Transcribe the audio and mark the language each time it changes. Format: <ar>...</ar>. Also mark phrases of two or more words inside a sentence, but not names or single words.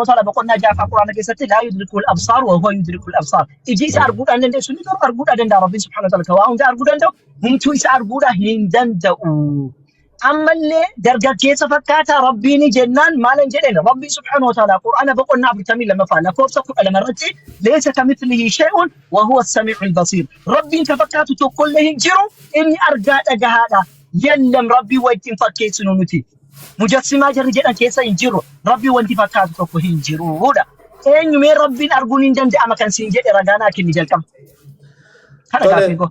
<ar>وتعالى</ar> <om>boqonnaa jaafaa quraana keessatti</om> <ar>لا يدرك الأبصار وهو يدرك الأبصار</ar> <om>iji isa arguudhaan dandeessu ni garuu arguudhaa danda'a rabbiin</om> <ar>سبحانه و</ar> <om>ta'aala kan waa hunda arguu danda'u humtuu isa arguudhaa hin danda'u ammallee dargaggeessa fakkaata rabbiin jennaan maalan jedheen rabbiin</om> <ar>سبحانه وتعالى</ar> <om>quraana boqonnaa 42 lakkoofsa 12 irratti</om> <ar>ليس كمثله شيء وهو السميع البصير</ar> <om>rabbiin ka fakkaatu tokkollee hin jiru inni argaa dhagahaadha yallam rabbii wajjin fakkeessinu nuti mujassimaa jarri jedhan keessa hin jiru rabbii wanti fakkaatu tokko hin jiruudha eenyumee rabbiin arguun hin danda'ama kan siin jedhe ragaanaa kenni jalqaba kana gaaffii ko</om>